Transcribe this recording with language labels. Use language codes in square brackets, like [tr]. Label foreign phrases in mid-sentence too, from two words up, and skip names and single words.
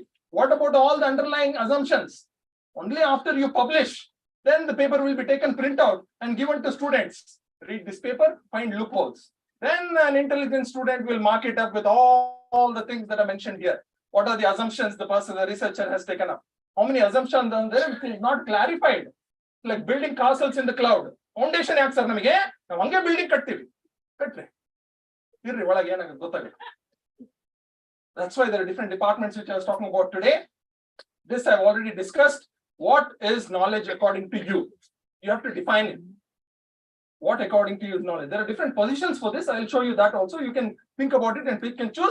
[en] What about all the underlying assumptions? Only after you publish, then the paper will be taken print out and given to students. Read this paper, find loopholes. Then an intelligent student will mark it up with all the things that are mentioned here. What are the assumptions the person, the researcher has taken up? How many assumptions are there? It is not clarified. Like building castles in the cloud. [kn] Foundation yaak sir namige navu hange building kattivi. Katri. ಇರ್ರಿ ಒಳಗೆ ಏನಾಗುತ್ತೆ ಗೊತ್ತಾಗುತ್ತೆ. [en] That's why there are different departments which I was talking about today. This I've already discussed. What is knowledge according to you? You have to define it. What according to you is knowledge? There are different positions for this. I'll show you that also. You can think about it and pick and choose.